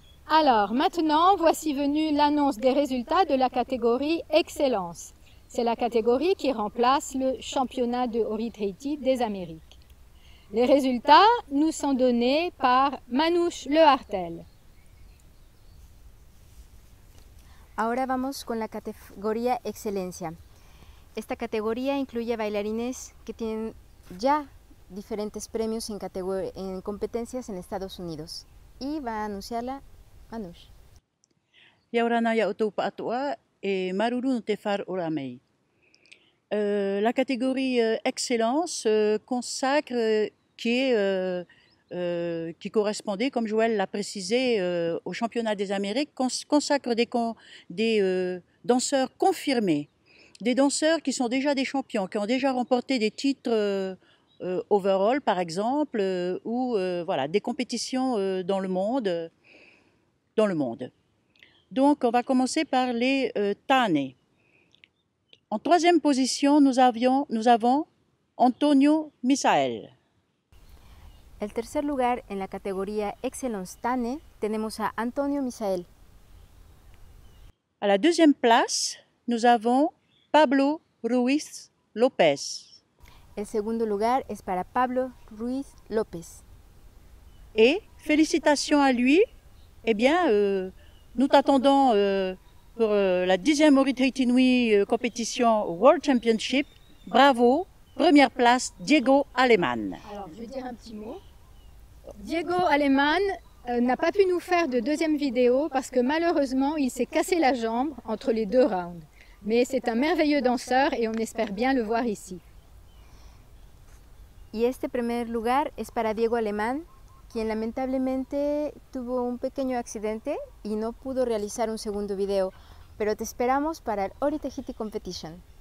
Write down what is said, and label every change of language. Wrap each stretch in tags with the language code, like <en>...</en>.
<fr>Alors, maintenant, voici venue l'annonce des résultats de la catégorie Excellence. C'est la catégorie qui remplace le championnat de Ori-Treiti des Amériques. Les résultats nous sont donnés par Manouche Le Hartel.</fr> <es>Ahora vamos con la categoría Excelencia. Esta categoría incluye bailarines que tienen ya diferentes premios en competencias en Estados Unidos. Y va a anunciarla Manouche.</es> <ty>Yaurana ya otopa atoa et maruru no te far oramei.</ty> <fr>La catégorie Excellence consacre qui correspondait, comme Joël l'a précisé, au championnat des Amériques, consacre des danseurs confirmés, des danseurs qui sont déjà des champions, qui ont déjà remporté des titres overall par exemple, ou voilà, des compétitions dans le monde. Donc on va commencer par les Tane. En troisième position, nous avons Antonio Misael.</fr> <es>El tercer lugar en la categoría Excellence Tane tenemos a Antonio Misael.</es> <fr>À la deuxième place, nous avons Pablo Ruiz López.</fr> <es>El segundo lugar es para Pablo Ruiz López.</es> <fr>Et félicitations à lui. Eh bien, nous t'attendons pour la 10e Ori-Treiti Nui compétition World Championship. Bravo, première place, Diego Aleman. Alors, je vais dire un petit mot. Diego Aleman n'a pas pu nous faire de deuxième vidéo parce que malheureusement, il s'est cassé la jambe entre les deux rounds. Mais c'est un merveilleux danseur et on espère bien le voir ici.</fr> <es>Y este primer lugar es para Diego Alemán, quien lamentablemente tuvo un pequeño accidente y no pudo realizar un segundo video, pero te esperamos para el Ori-Tahiti Competition.</es>